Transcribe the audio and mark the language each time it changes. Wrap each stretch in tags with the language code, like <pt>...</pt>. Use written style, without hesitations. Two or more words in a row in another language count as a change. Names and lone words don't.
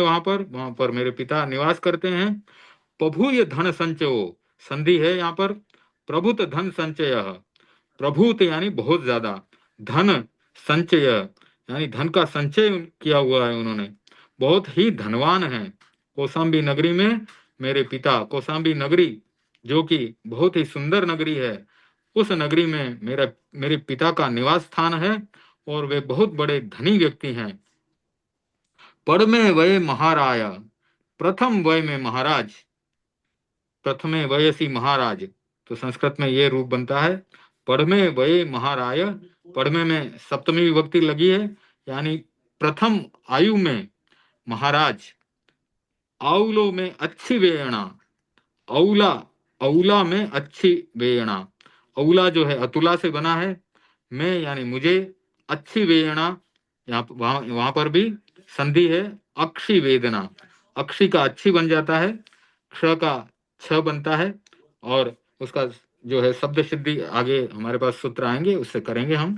<hi>वहां पर मेरे पिता निवास करते हैं।</hi> <pra>प्रभुय धन संचयो,</pra> <hi>संधि है यहाँ पर, प्रभुत धन संचय, प्रभुत यानी बहुत ज्यादा, धन संचय यानी धन का संचय किया हुआ है उन्होंने, बहुत ही धनवान है। कौशाम्बी नगरी में मेरे पिता, कौशाम्बी नगरी जो कि बहुत ही सुंदर नगरी है, उस नगरी में मेरे पिता का निवास स्थान है, और वे बहुत बड़े धनी व्यक्ति हैं।</hi> <pra>पढ़ में वय महाराया,</pra> <hi>प्रथम वय में महाराज,</hi> <sa>प्रथमे वयसी महाराज।</sa> <hi>तो संस्कृत में ये रूप बनता है,</hi> <pra>पढ़मे वये महाराय।</pra> <hi>पढ़मे में सप्तमी विभक्ति लगी है, यानी प्रथम आयु में महाराज।</hi> <pra>औलो में अच्छी वेयणा, औला, औला में अच्छी वेयणा।</pra> <hi>औला जो है अतुला से बना है, मैं यानी मुझे, अच्छी वेयणा, यहाँ वहां पर भी संधि है,</hi> <sa>अक्षी वेदना,</sa> <hi>अक्षी का अच्छी बन जाता है, क्ष का छ बनता है, और उसका जो है शब्द सिद्धि आगे हमारे पास सूत्र आएंगे उससे करेंगे हम।</hi>